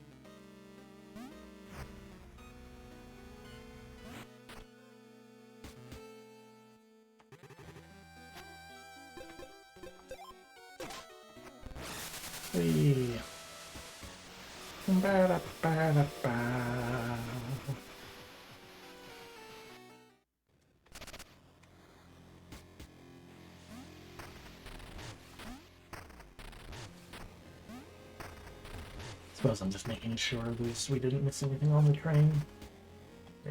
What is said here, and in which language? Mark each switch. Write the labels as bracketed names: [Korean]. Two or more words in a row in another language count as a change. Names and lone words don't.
[English] Whee. Ba-da-ba-da-ba. Suppose I'm just making sure we didn't miss anything on the train. Yeah.